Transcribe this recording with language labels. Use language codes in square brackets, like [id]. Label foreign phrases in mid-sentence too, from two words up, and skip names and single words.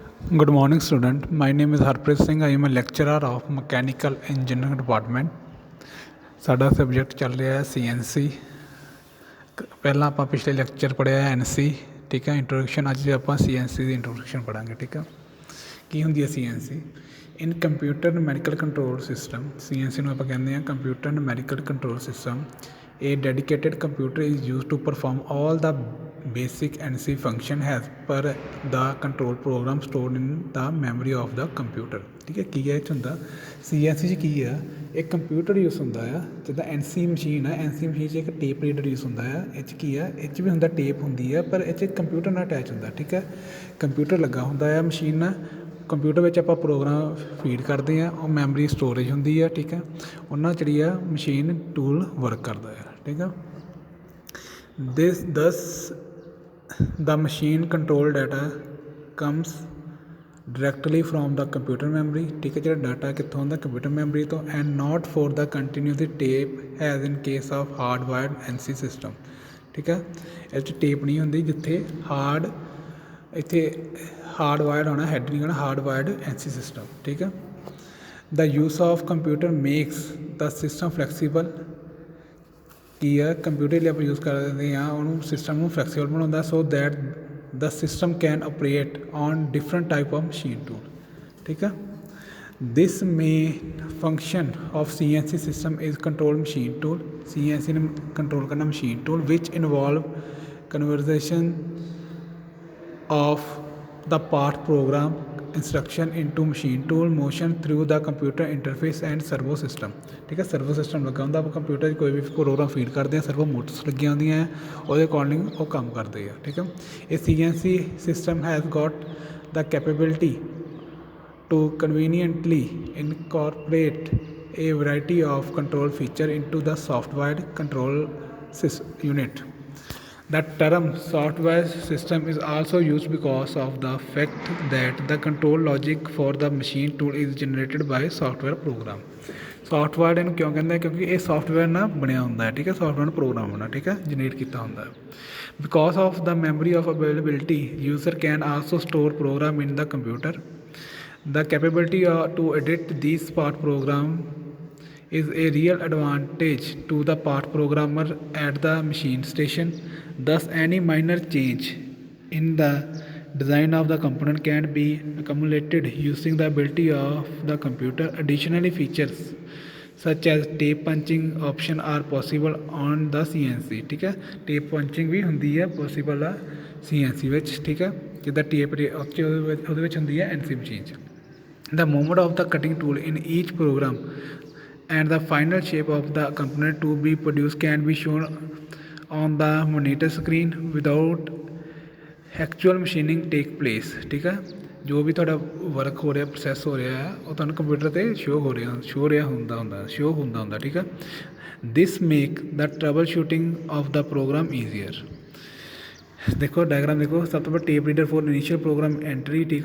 [en] Good morning, student. My name is Harpreet Singh. I am a lecturer of Mechanical Engineering Department. [pa] ਸਾਡਾ ਸਬਜੈਕਟ ਚੱਲ ਰਿਹਾ ਹੈ CNC। ਪਹਿਲਾਂ ਆਪਾਂ ਪਿਛਲੇ ਲੈਕਚਰ ਪੜ੍ਹਿਆ NC, ਠੀਕ ਹੈ, ਇੰਟਰੋਡਕਸ਼ਨ। ਅੱਜ ਆਪਾਂ CNC ਦੀ ਇੰਟਰੋਡਕਸ਼ਨ ਪੜ੍ਹਾਂਗੇ, ਠੀਕ ਹੈ। ਕੀ ਹੁੰਦੀ ਹੈ CNC? [en] in computer numerical control system, CNC [pa] ਨੂੰ ਆਪਾਂ ਕਹਿੰਦੇ ਹਾਂ [en] computer numerical control system. A dedicated computer is used to perform all the basic NC function as per the control program stored in the memory of the computer। [pa] ਠੀਕ ਹੈ, ਕੀ ਹੈ ਇਹ 'ਚ ਹੁੰਦਾ CNC 'ਚ ਕੀ ਆ, ਇੱਕ ਕੰਪਿਊਟਰ ਯੂਸ ਹੁੰਦਾ ਆ। ਜਿੱਦਾਂ NC ਮਸ਼ੀਨ ਆ, NC ਮਸ਼ੀਨ 'ਚ ਇੱਕ [en] tape reader [pa] ਯੂਸ ਹੁੰਦਾ ਆ। ਇਹ 'ਚ ਕੀ ਆ, ਇਹ 'ਚ ਵੀ ਹੁੰਦਾ, ਟੇਪ ਹੁੰਦੀ ਆ, ਪਰ ਇਹ 'ਚ ਕੰਪਿਊਟਰ ਨਾਲ ਅਟੈਚ ਹੁੰਦਾ, ਠੀਕ ਹੈ। ਕੰਪਿਊਟਰ ਲੱਗਾ ਹੁੰਦਾ ਆ ਮਸ਼ੀਨ ਨਾਲ। ਕੰਪਿਊਟਰ ਵਿੱਚ ਆਪਾਂ ਪ੍ਰੋਗਰਾਮ ਫੀਡ ਕਰਦੇ ਹਾਂ, ਉਹ [en] memory storage [pa] ਹੁੰਦੀ ਆ, ਠੀਕ ਹੈ। ਉਹਨਾਂ ਜਿਹੜੀ ਆ [en] machine tool work [pa] ਕਰਦਾ ਆ, ਠੀਕ ਆ। [en] ਦਸ the machine control data comes directly from the computer memory, [pa] ਠੀਕ ਹੈ। ਜਿਹੜਾ ਡਾਟਾ ਕਿੱਥੋਂ ਆਉਂਦਾ, [en] computer memory [pa] ਤੋਂ, [en] and not for the continuous tape as in case of hardwired NC system, [pa] ਠੀਕ ਹੈ। ਇਹ 'ਚ ਟੇਪ ਨਹੀਂ ਹੁੰਦੀ, ਜਿੱਥੇ ਇੱਥੇ ਹਾਰਡਵਾਇਰਡ ਹੋਣਾ, ਹੈਡ ਨਹੀਂ ਹੋਣਾ, [en] hardwired NC system, [pa] ਠੀਕ ਹੈ। [en] the use of computer makes the system flexible, [pa] ਕੀ ਆ, ਕੰਪਿਊਟਰ ਲਈ ਆਪਾਂ ਯੂਜ਼ ਕਰਦੇ ਹਾਂ ਉਹਨੂੰ, ਸਿਸਟਮ ਨੂੰ ਫਲੈਕਸੀਬਲ ਬਣਾਉਂਦਾ, [en] so that the system can operate on different type of machine tool, [pa] ਠੀਕ ਆ। [en] this main function of CNC system is control machine tool. [pa] CNC ਨੂੰ ਕੰਟਰੋਲ ਕਰਨਾ [en] machine tool, ਵਿਚ involve conversation of the part program instruction into machine tool motion through the computer interface and servo system, [pa] ਠੀਕ ਹੈ। [en] servo system [pa] ਲੱਗਾ ਹੁੰਦਾ, ਆਪਾਂ ਕੰਪਿਊਟਰ 'ਚ ਕੋਈ ਵੀ ਪ੍ਰੋਗਰਾਮ ਫੀਡ ਕਰਦੇ ਹਾਂ, [en] servo motors [pa] ਲੱਗੀਆਂ ਹੁੰਦੀਆਂ, ਉਹਦੇ ਅਕੋਰਡਿੰਗ ਉਹ ਕੰਮ ਕਰਦੇ ਆ, ਠੀਕ ਹੈ। [en] ਇਹ CNC system has got the capability to conveniently incorporate a variety of control feature into the software control unit. The term software system is also used because of the fact that the control logic for the machine tool is generated by software program। [pa] ਸੌਫਟਵੇਅਰ ਇਹਨੂੰ ਕਿਉਂ ਕਹਿੰਦੇ, ਕਿਉਂਕਿ ਇਹ ਸੌਫਟਵੇਅਰ ਨਾਲ ਬਣਿਆ ਹੁੰਦਾ ਹੈ, ਠੀਕ ਹੈ। ਸੌਫਟਵੇਅਰ ਨੂੰ ਪ੍ਰੋਗਰਾਮ ਹੋਣਾ, ਠੀਕ ਹੈ, ਜਨਰੇਟ ਕੀਤਾ ਹੁੰਦਾ ਹੈ। [en] because of the memory of availability, user can also store program in the computer. The capability to edit these part program is a real advantage to the part programmer at the machine station. Thus, any minor change in the design of the component can be accumulated using the ability of the computer. Additionally, features such as tape punching option are possible on the CNC, [hi] ठीक है। [en] tape punching [pa] भी ਹੁੰਦੀ ਹੈ possible ਆ CNC ਵਿੱਚ, ਠੀਕ ਹੈ। ਜਿੱਦਾਂ ਟੇਪ ਉਹਦੇ ਵਿੱਚ ਹੁੰਦੀ ਹੈ NC ਮਸ਼ੀਨ 'ਚ। [en] The movement of the cutting tool in each program and the final shape of the component to be produced can be shown on the monitor screen without actual machining take place, [pa] ਠੀਕ ਹੈ। ਜੋ ਵੀ ਤੁਹਾਡਾ ਵਰਕ ਹੋ ਰਿਹਾ, ਪ੍ਰੋਸੈਸ ਹੋ ਰਿਹਾ ਹੈ, ਉਹ ਤੁਹਾਨੂੰ ਕੰਪਿਊਟਰ 'ਤੇ ਸ਼ੋ ਹੁੰਦਾ, ਠੀਕ ਹੈ। [en] this make the trouble shooting of the program easier. [pa] ਦੇਖੋ ਡਾਇਗਰਾਮ ਦੇਖੋ, ਸਭ ਤੋਂ ਪਹਿਲਾਂ [en] tape reader for initial program entry, [pa] ਠੀਕ ਹੈ।